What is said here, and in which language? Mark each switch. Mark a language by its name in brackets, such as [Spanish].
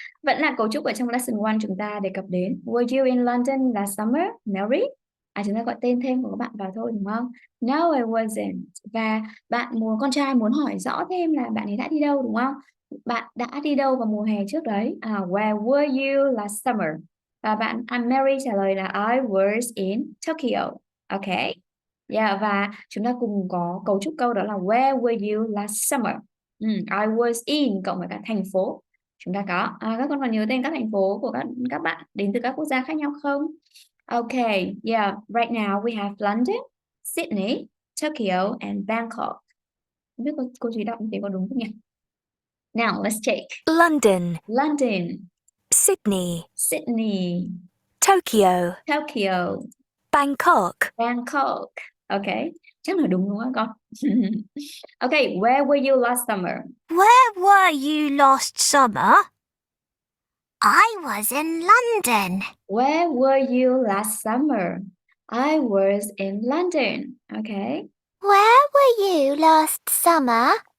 [Vietnamese] Vẫn là cấu trúc ở trong lesson 1 chúng ta đề cập đến. [English] Were you in London last summer, Mary? [Vietnamese] Chúng ta gọi tên thêm của các bạn vào thôi đúng không? [English] No, I wasn't. [Vietnamese] Và con trai muốn hỏi rõ thêm là bạn ấy đã đi đâu đúng không? Bạn đã đi đâu vào mùa hè trước đấy? [English] Where were you last summer? [Vietnamese] Và Mary trả lời là [English] I was in Tokyo. Okay. [Vietnamese] Yeah, và chúng ta cùng có cấu trúc câu đó là [English] where were you last summer? I was in [Vietnamese] cộng với cả thành phố. Chúng ta có các con còn nhớ tên các thành phố của các bạn đến từ các quốc gia khác nhau không? [English] Okay, yeah, right now we have London, Sydney, Tokyo and Bangkok. [Vietnamese] Không biết cô chú đọc như thế có đúng không nhỉ? [English] Now let's check. London, Sydney, Tokyo, Tokyo, Bangkok. [Vietnamese] Okay, chắc là đúng không con? [English] Okay, where were you last summer? Where were you last summer? I was in London. Where were you last summer? I was in London. Okay. Where were you last summer?